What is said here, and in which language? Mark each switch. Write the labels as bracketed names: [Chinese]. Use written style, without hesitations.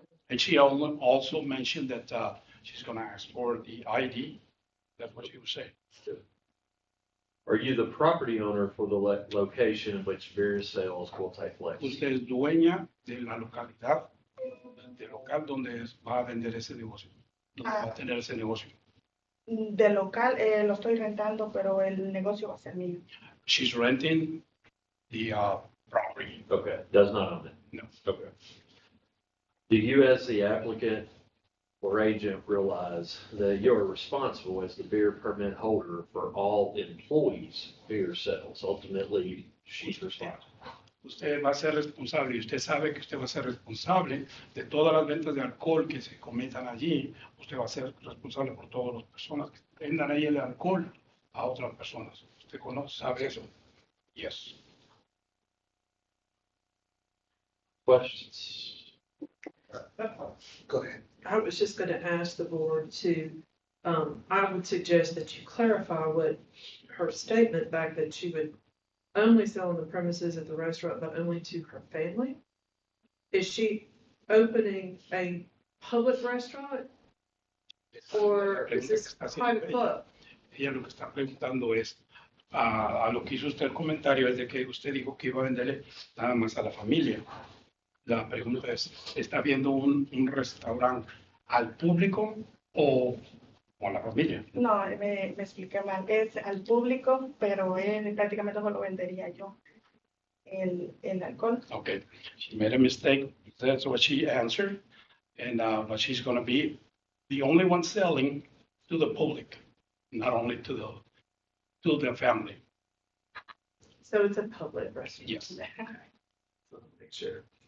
[English] And she also mentioned that she's going to ask for the ID. That's what she was saying. Are you the property owner for the location in which beer sales will take place? [Spanish] Usted es dueña de la localidad, del local donde va a vender ese negocio, donde va a tener ese negocio. De local lo estoy rentando, pero el negocio va a ser mío. [English] She's renting the property. Okay, does not own it? No. Okay. Do you as the applicant or agent realize that you're responsible as the beer permit holder for all employees' beer sales? Ultimately, she's responsible. [Spanish] Usted va a ser responsable y usted sabe que usted va a ser responsable de todas las ventas de alcohol que se cometan allí. Usted va a ser responsable por todas las personas que vendan ahí el alcohol a otras personas. ¿Usted sabe eso? Yes. [English] Questions? Go ahead. I was just gonna ask the board to, I would suggest that you clarify what her statement back that she would only sell on the premises at the restaurant, but only to her family. Is she opening a public restaurant? Or is this a private club? [Spanish] Ella lo que está preguntando es, a lo que hizo usted el comentario es de que usted dijo que iba a venderle nada más a la familia. La pregunta es, ¿está viendo un restaurante al público o a la familia? No, me expliqué mal. Es al público, pero prácticamente solo vendería yo el alcohol. [English] Okay, she made a mistake. That's what she answered. And but she's going to be the only one selling to the public, not only to the family. So it's a public restaurant? Yes. Make sure.